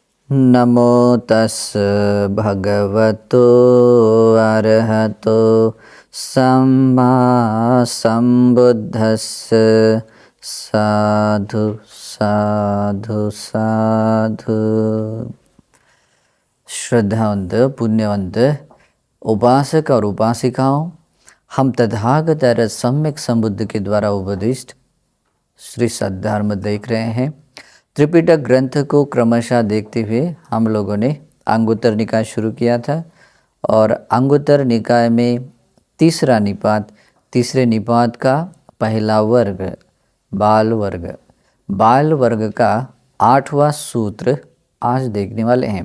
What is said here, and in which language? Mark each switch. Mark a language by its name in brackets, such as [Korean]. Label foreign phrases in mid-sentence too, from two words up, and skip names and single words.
[Pali] नमो तस् भगवतो अरहतो सम्मा सम्बुद्धस्स साधु साधु साधु। [Hindi] श्रद्धावंत पुण्यवंत उपासक और उपासिकाओं, हम तथागत अरहत सम्यक संबुद्ध के द्वारा उपदिष्ट श्री सद्धर्म देख रहे हैं। त्रिपिटक ग्रंथ को क्रमशः देखते हुए हम लोगों ने अंगुत्तर निकाय शुरू किया था और अंगुत्तर निकाय में तीसरा निपात, तीसरे निपात का पहला वर्ग बाल वर्ग का 8वां सूत्र आज देखने वाले हैं।